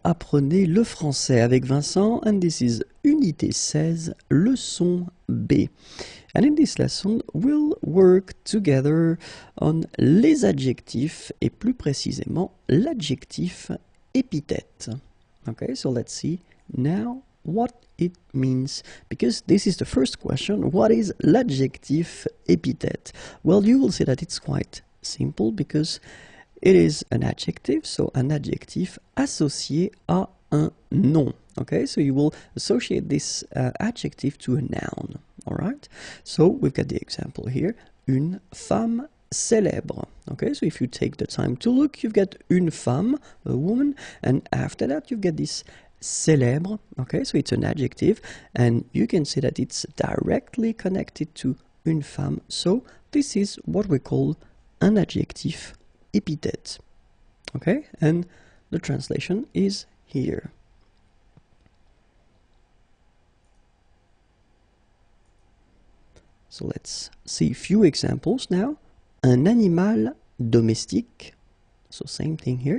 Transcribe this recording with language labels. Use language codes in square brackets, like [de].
[fr] Apprenez le français avec Vincent, [en] and this is [fr] Unité 16, leçon B. [en] And in this lesson, we'll work together on les adjectifs, [fr] et plus précisément l'adjectif épithète. [en] Okay, so let's see now what it means, because this is the first question. What is l'adjectif épithète? Well, you will see that it's quite simple because it is an adjective, so an [fr] adjectif associé à un nom. [en] Okay, so you will associate this adjective to a noun. All right, so we've got the example here: [fr] une femme célèbre. [en] Okay, so if you take the time to look, you've got une femme, a woman, and after that you've got this célèbre. Okay, so it's an adjective, and you can see that it's directly connected to une femme. So this is what we call an adjectif épithète. Okay, and the translation is here. So let's see a few examples now. [fr] Un animal domestique. [en] So same thing here.